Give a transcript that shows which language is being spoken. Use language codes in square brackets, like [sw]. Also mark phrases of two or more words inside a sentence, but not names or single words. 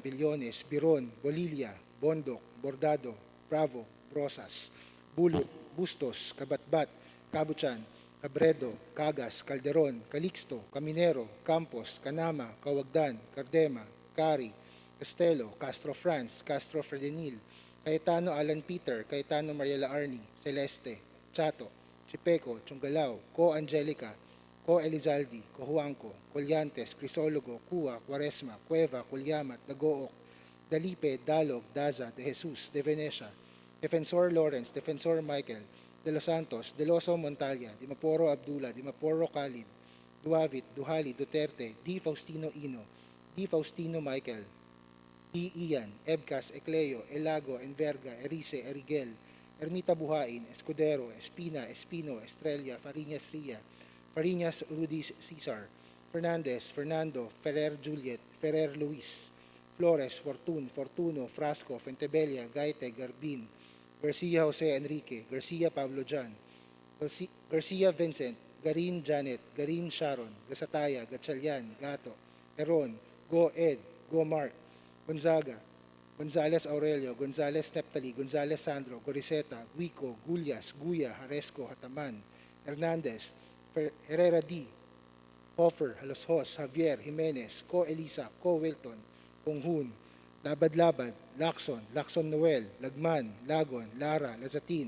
[en] Billones, Biron, Bolilia, Bondok, Bordado, Bravo, Brosas, Bulut, Bustos, Kabatbat, Kabuchan, Cabredo, Cagas, Calderon, Calixto, Caminero, Campos, Canama, Cawagdan, Cardema, Cari, Castelo, Castro France, Castro Fredenil, Cayetano Alan Peter, Cayetano Mariela Arni, Celeste, Chato, Chipeco, Chungalao, Co Angelica, Co Elizalde, Cojuangco, Colyantes, Crisologo, Cua, Quaresma, Cueva, Culyamat, Dagook, Dalipe, Dalog, Daza, De Jesus, De Venecia, Defensor Lawrence, Defensor Michael, De Los Santos, Deloso Montalia, Dimaporo Abdullah, Dimaporo Khalid, Duavit, Duhali, Duterte, D. Faustino Ino, D. Faustino Michael, D. Ian, Ebcas, Ecleo, Elago, Enverga, Erice, Erigel, Ermita Buhain, Escudero, Espina, Espino, Estrella, Fariñas Ria, Fariñas Rudy Cesar, Fernandez, Fernando, Ferrer Juliet, Ferrer Luis, Flores, Fortun, Fortuno, Frasco, Fentebella, Gaite, Garbin, Garcia Jose Enrique, Garcia Pablo Jan, Garcia Vincent, Garin Janet, Garin Sharon, Gasataya, Gatchalian, Gato, Heron, Go Ed, Go Mark, Gonzaga, Gonzales Aurelio, Gonzales Neptali, Gonzales Sandro, Goriseta, Guico, Gullas, Guya, Haresco, Hataman, Hernandez, Herrera D, Hoffer, Halos Javier, Jimenez, Co Elisa, Co Wilton, Conghun, Labad-Labad, Lacson, Lacson Noel, Lagman, Lagon, Lara, Lazatin,